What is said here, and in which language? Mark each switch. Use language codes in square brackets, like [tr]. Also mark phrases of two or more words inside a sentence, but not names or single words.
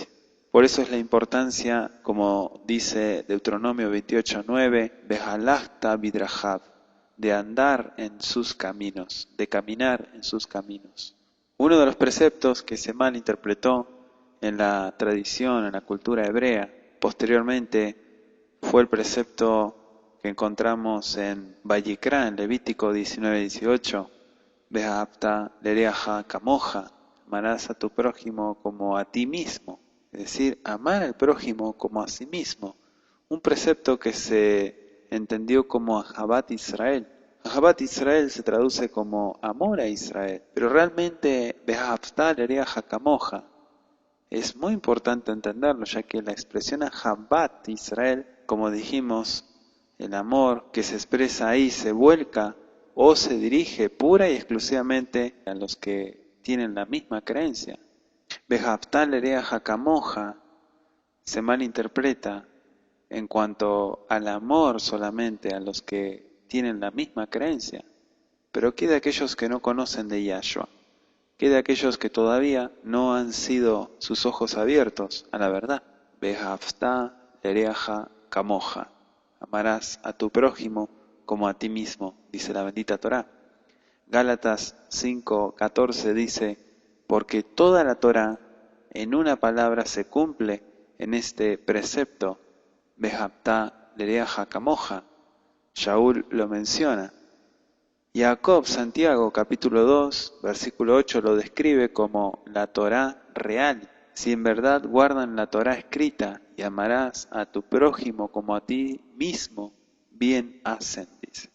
[es] Por eso es la importancia, como dice Deuteronomio 28, 9, [he] והלכת בדרכיו, [es] de andar en sus caminos, de caminar en sus caminos. Uno de los preceptos que se malinterpretó en la tradición, en la cultura hebrea, posteriormente fue el precepto que encontramos en Vayikra, en Levítico 19, 18, [he] ואהבת לרעך כמוך, [es] amarás a tu prójimo como a ti mismo, es decir, amar al prójimo como a sí mismo, un precepto que se entendió como [he] אהבת ישראל. אהבת ישראל [es] se traduce como amor a Israel, pero realmente [he] ואהבת לרעך כמוך [es] es muy importante entenderlo, ya que la expresión [he] אהבת ישראל, [es] como dijimos, el amor que se expresa ahí se vuelca o se dirige pura y exclusivamente a los que tienen la misma creencia. [he] ואהבת לרעך כמוך [es] se malinterpreta en cuanto al amor solamente a los que tienen la misma creencia. Pero ¿qué de aquellos que no conocen de Yahshua? ¿Qué de aquellos que todavía no han sido sus ojos abiertos a la verdad? [he] ואהבת לרעך כמוך. [es] Amarás a tu prójimo como a ti mismo, dice la bendita Torá. Gálatas 5:14 dice, porque toda la Torá en una palabra se cumple en este precepto, [he] ואהבת לרעך כמוך. [es] Shaul lo menciona. Jacob, Santiago, capítulo 2, versículo 8, lo describe como la Torá real. Si en verdad guardan la Torá escrita y amarás a tu prójimo como a ti mismo, bien hacen, dice.